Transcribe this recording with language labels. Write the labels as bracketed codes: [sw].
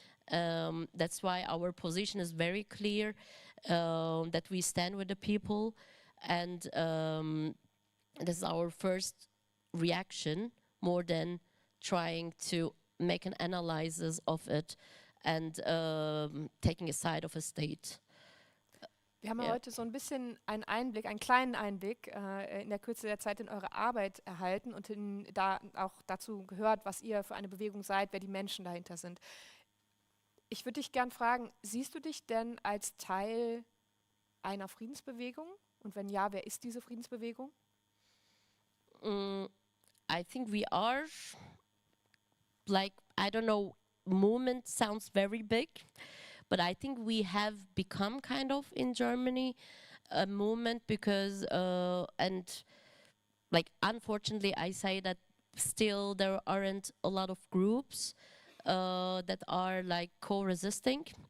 [en] That's why our position is very clear, that we stand with the people, and this is our first reaction, more than trying to make an analysis of it and taking a side of a state. [de] Wir haben heute so ein bisschen einen Einblick, einen kleinen Einblick in der Kürze der Zeit in eure Arbeit erhalten und da auch dazu gehört, was ihr für eine Bewegung seid, wer die Menschen dahinter sind. Ich würde dich gern fragen, siehst du dich denn als Teil einer Friedensbewegung? Und wenn ja, wer ist diese Friedensbewegung? [en] I think we are, like, I don't know, movement sounds very big, but I think we have become kind of in Germany a movement because, and like, unfortunately, I say that still there aren't a lot of groups that are like co-resisting.